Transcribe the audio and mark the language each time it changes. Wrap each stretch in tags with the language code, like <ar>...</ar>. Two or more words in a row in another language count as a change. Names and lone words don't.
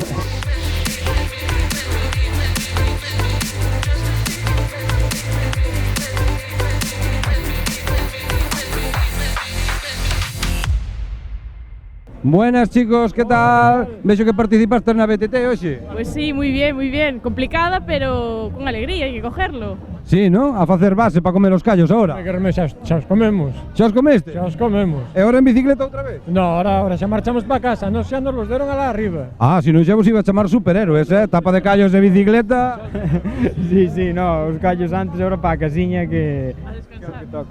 <es>Buenas chicos, ¿qué tal?</es> <gl>Vexo que participaste na BTT hoxe.</gl> <es>Pues sí, muy bien. Complicada, pero con alegría, hay que cogerlo. Sí, ¿no?</es> <gl>A facer base para comer os callos ahora. Xa os comemos. Xa os comeste? Xa os comemos. E ahora en bicicleta outra vez? No, ahora xa marchamos para casa, nos xa nos los deron alá arriba. Si non xa vos iba a chamar superhéroes, tapa de callos de bicicleta. Sí, no, os callos antes, ahora para a casiña que toca.</gl>